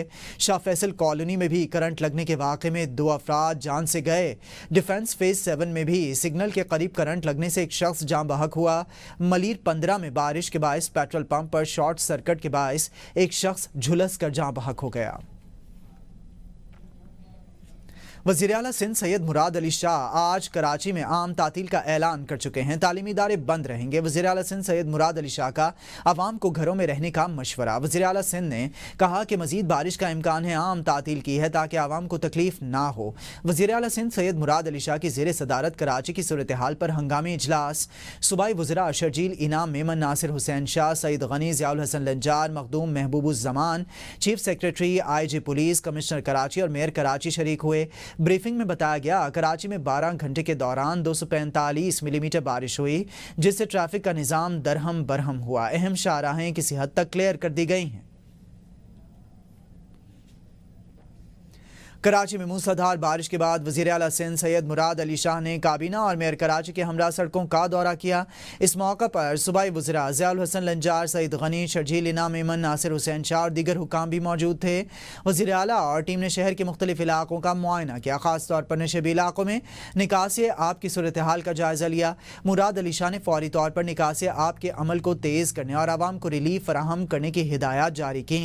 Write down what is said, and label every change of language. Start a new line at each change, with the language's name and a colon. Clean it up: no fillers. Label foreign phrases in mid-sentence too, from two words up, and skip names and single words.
Urdu: شاہ فیصل کالونی میں بھی کرنٹ لگنے کے واقعے میں 2 افراد جان سے گئے. ڈیفنس فیز 7 میں بھی سگنل کے قریب کرنٹ لگنے سے ایک شخص جاں بحق ہوا. ملیر 15 میں بارش کے باعث
English: petrol pump
Urdu: پر
English: short circuit
Urdu: کے باعث ایک شخص جھلس کر جاں بحق ہو گیا. وزیر اعلیٰ سندھ سید مراد علی شاہ آج کراچی میں عام تعطیل کا اعلان کر چکے ہیں. تعلیمی ادارے بند رہیں گے. وزیر اعلیٰ سندھ سید مراد علی شاہ کا عوام کو گھروں میں رہنے کا مشورہ. وزیر اعلیٰ سندھ نے کہا کہ مزید بارش کا امکان ہے، عام تعطیل کی ہے تاکہ عوام کو تکلیف نہ ہو. وزیر اعلیٰ سندھ سید مراد علی شاہ کی زیر صدارت کراچی کی صورت حال پر ہنگامی اجلاس. صوبائی وزرا شرجیل انعام میمن، ناصر حسین شاہ، سعید غنی، ضیاء الحسن لنجار، مخدوم محبوب الزمان,
English: chief secretary, IG police,
Urdu: کمشنر کراچی اور میئر کراچی شریک ہوئے. بریفنگ میں بتایا گیا کراچی میں 12 گھنٹے کے دوران 245 ملی میٹر بارش ہوئی، جس سے ٹریفک کا نظام درہم برہم ہوا. اہم شاہراہیں کسی حد تک کلیئر کر دی گئی ہیں. کراچی میں موسلا دھار بارش کے بعد وزیر اعلیٰ سندھ سید مراد علی شاہ نے کابینہ اور میئر کراچی کے ہمراہ سڑکوں کا دورہ کیا. اس موقع پر صوبائی وزرا ضیاء الحسن لنجار، سعید غنی، شرجیل انعام میمن، ناصر حسین شاہ اور دیگر حکام بھی موجود تھے. وزیر اعلیٰ اور ٹیم نے شہر کے مختلف علاقوں کا معائنہ کیا، خاص طور پر نشیبی علاقوں میں نکاسی آب کی صورت حال کا جائزہ لیا. مراد علی شاہ نے فوری طور پر نکاسی آب کے عمل کو تیز کرنے اور عوام کو ریلیف فراہم کرنے کی ہدایت جاری کی.